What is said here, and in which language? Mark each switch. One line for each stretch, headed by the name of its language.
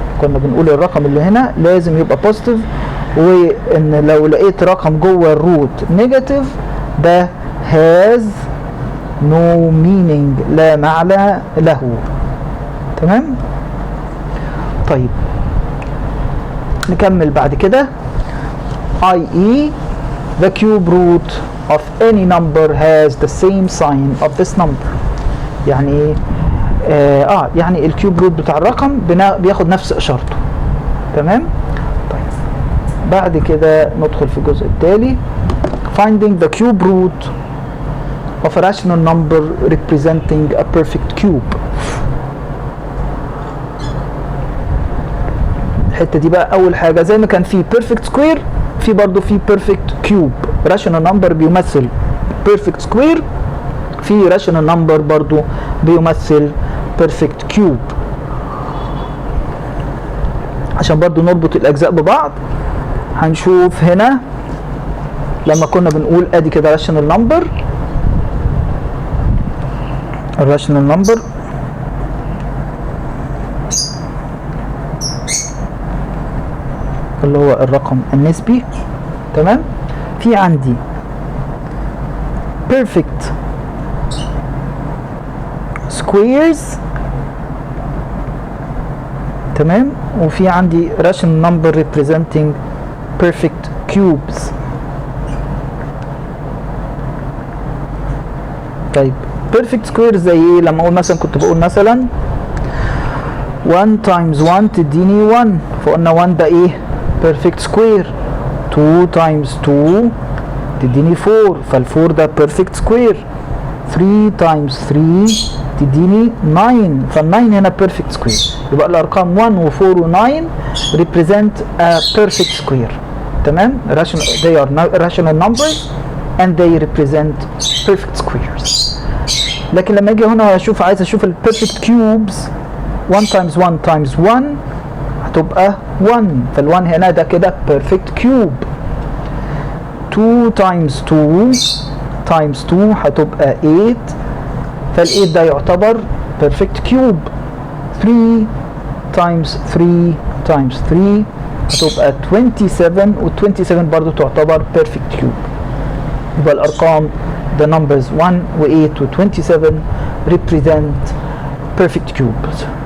Arabic: كنا بنقول الرقم اللي هنا لازم يبقى بوزيتيف، وان لو لقيت رقم جوه الروت نيجاتيف ده
English: has no meaning
Arabic: لا معنى له. تمام؟ طيب نكمل بعد كده i.e.
English: the cube root of any number has the same sign of this number.
Arabic: يعني ايه؟ يعني الكيوب روت بتاع الرقم بياخد نفس اشارته. تمام؟ طيب بعد كده ندخل في الجزء التالي
English: finding the cube root of a rational number representing a perfect cube.
Arabic: الحته دي بقى اول حاجه زي ما كان في perfect square في برضه في perfect cube. rational number بيمثل perfect square، في rational number برضه بيمثل perfect cube. عشان برضو نربط الاجزاء ببعض هنشوف هنا لما كنا بنقول ادي كده rational number. الراشنال نمبر اللي هو الرقم النسبي. تمام؟ في عندي perfect squares. تمام؟ وفي عندي
English: rational number representing perfect cubes.
Arabic: طيب perfect square زي ايه؟ لما اقول مثلا كنت بقول مثلا
English: 1 times 1
Arabic: تديني 1، فقلنا 1 ده ايه؟ perfect square. 2 times 2 تديني 4، فال4 ده perfect square. 3 times 3 تديني 9، فال9 هنا perfect square. يبقى الارقام 1 و4 و9
English: represent a perfect square. تمام؟ they are rational numbers and they represent perfect squares.
Arabic: لكن لما اجي هنا عايز اشوف ال perfect cubes
English: 1 times 1 times 1
Arabic: هتبقى 1، فال1 هنا ده كده perfect cube.
English: 2 times 2 times 2
Arabic: هتبقى 8، فال8 ده يعتبر perfect cube. 3
English: times 3 times 3
Arabic: هتبقى 27 وال 27 برضو تعتبر perfect cube. يبقى الارقام
English: the numbers 1
Arabic: و 8 و 27
English: represent perfect cubes.